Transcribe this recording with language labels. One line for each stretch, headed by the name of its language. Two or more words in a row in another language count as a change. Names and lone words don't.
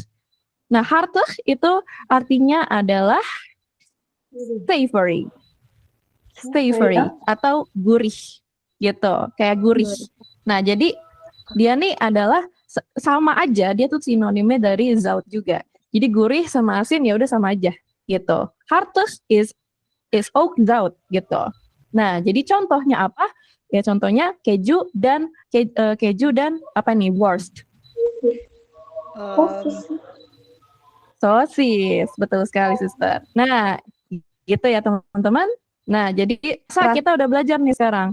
Indonesian: Nah, hartig itu artinya adalah savory. Savory atau gurih gitu, kayak gurih. Nah, jadi dia nih adalah sama aja, dia tuh sinonimnya dari zout juga. Jadi gurih sama asin ya udah sama aja gitu.
Dutch: Hartig is ook zout gitu.
Indonesian: Nah, jadi contohnya apa? Ya contohnya keju dan apa nih, worst. Sosis, betul sekali sister. Nah, gitu ya teman-teman. Nah, jadi kita udah belajar nih sekarang.